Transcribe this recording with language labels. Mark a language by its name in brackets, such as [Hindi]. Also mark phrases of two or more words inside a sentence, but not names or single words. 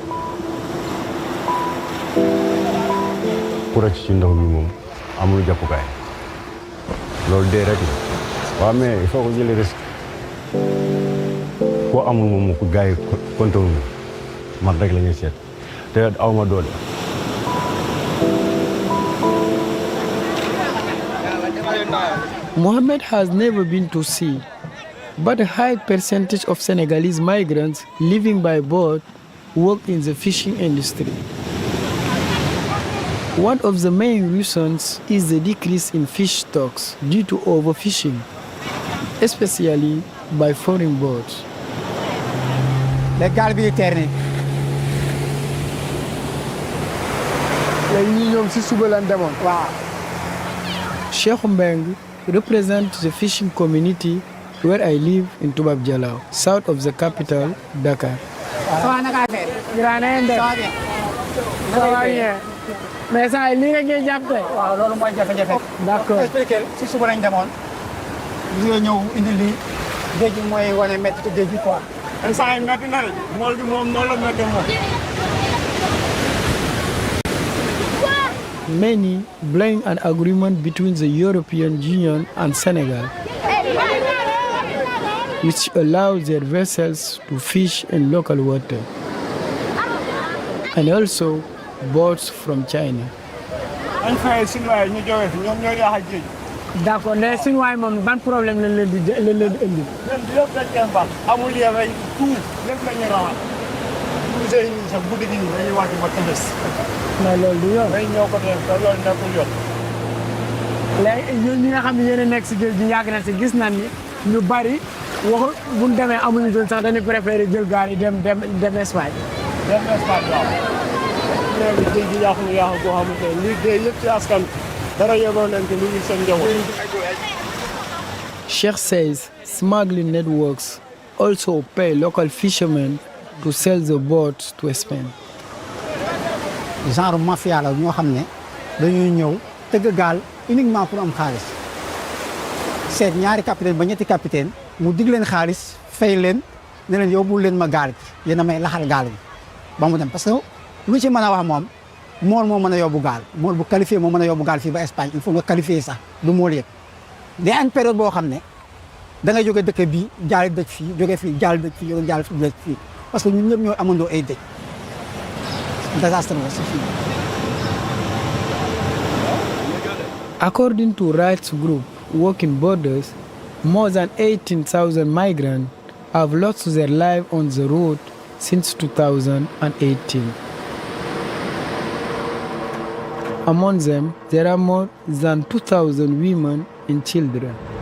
[Wolof] pour ci ndox bi moom amul jàppukaay loolu dee rek la waaw [French] mais il faut que [Wolof] jëlee risque koo amul moom ko gars yi kontoon man rek la ñuy seet te aw ma doole. [English] Mohammed has never been to sea, but a high percentage of Senegalese migrants living by boat work in the fishing industry. One of the main reasons is the decrease in fish stocks due to overfishing, especially by foreign boats. [Wolof] Les gaal bi terni. léegi ñoom si suba lañ demoon. waaw. [English] Cheikh Mbeng represents the fishing community where I live in Toubab Dialaw, south of the capital, Dakar. [Wolof] mais saa yi lii nga ñuy jàpp tey. waaw loolu mooy jafe-jafe. d'accord expliqué si suba lañ demoon. li nga ñëw indi lii géej gi mooy wane métti géej gi quoi. instant yi métti na rek mool bi moom noonu la métti moom. [English] Many blame an agreement between the European Union and Senegal, which allows their vessels to fish in local water, and also boats from China. [French] D'accord, mais [Wolof] Chinois moom ban problème lañ leen di indi. lépp dañ koy baax amul yéen tout lépp la ñuy rawal. musée yi sax guddi gi nii dañuy wàcc ba tëbës. mais loolu du yoon. day ñëw ko def te loolu nekkul yoon. léegi ñun ñi nga xam ne yéen a nekk si géej gi yàgg na si gis nañ ni ñu bari wax bu ñu demee amuñu doon sax dañuy préféré jël gaal yi dem Espagne. dem Espagne waaw. léegi géej gi yàqu boo xamante ne liggéey yëpp ci askan dara yóbboo leen ci lu ñu seen njaboot. [English] Sheikh says smuggling networks also pay local fishermen to sell the boats to Spain. [French] genre mafia [Wolof] la ñoo xam ne dañuy ñëw tëgg gaal [French] uniquement pour [Wolof] am xaalis seet ñaari capitaine ba ñetti capitaine mu dig leen xaalis fay leen ne leen yóbbul leen ma gaal gi yéen a may laxal gaal gi ba mu dem [French] parce que [Wolof] lu ci mën a wax moom mool moo mën a yóbbu gaal mool bu qualifié moo mën a yóbbu gaal fii ba Espagne [French] il faut [Wolof] nga qualifié sax du mool yëpp day am période boo xam ne da ngay jóge dëkk bii jaali dëj fii jóge fii jaali dëj fii jóge jaali dëj fii [French] parce que [Wolof] ñun ñëpp ñooy amandoo ay dëj désastre la [French] c'est fini. [English] According to rights group Walking Borders, more than 18,000 migrants have lost their lives on the road since 2018. Among them, there are more than 2,000 women and children.